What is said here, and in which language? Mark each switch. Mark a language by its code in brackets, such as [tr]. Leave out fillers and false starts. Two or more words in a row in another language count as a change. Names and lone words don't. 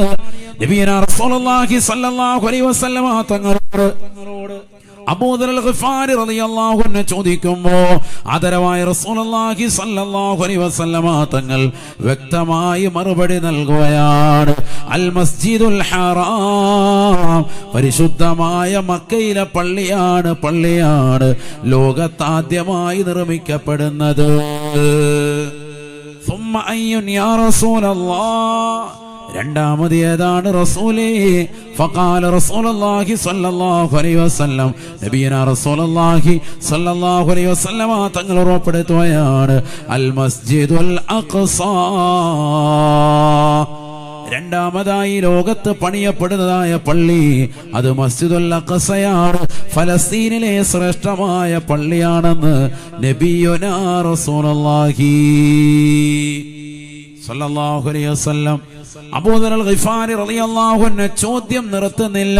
[ar] نبينا رسول الله صلى الله عليه وسلم [ml] തങ്ങളോട് അബൂദർ അൽ ഗിഫാരി [ar] رضي الله عنه [ml] ചോദിക്കുമ്പോൾ ആദരവായ [ar] رسول الله صلى الله عليه وسلم [ml] തങ്ങൾ വ്യക്തമായി മറുപടി നൽകുകയാണ്, അൽ മസ്ജിദുൽ ഹറാം, പരിശുദ്ധമായ മക്കയിലെ പള്ളിയാണ് ലോകത്താദ്യമായി നിർമ്മിക്കപ്പെടുന്നത്. [ar] ثم أي يا رسول الله, [ml] രണ്ടാമത് ഏതാണ് റസൂലേ? [ar] فقال رسول الله صلى الله عليه وسلم نبينا رسول الله صلى الله عليه وسلم [ml] തങ്ങൾ ഉറപ്പെടുത്തുകയാണ്, [ar] അൽ മസ്ജിദുൽ അഖ്സ, [ml] രണ്ടാമതായി ലോകത്ത് പണിയപ്പെടുന്നതായ പള്ളി അത് മസ്ജിദുൽ അഖ്സയാണ്, ഫലസ്തീനിലെ ശ്രേഷ്ഠമായ പള്ളിയാണെന്ന് [ar] نبينا رسول الله صلى الله عليه وسلم [ml] അബൂദർ അൽ ഗിഫാരി [ar] رضي الله عنه [ml] ചോദ്യം നിർത്തുന്നില്ല.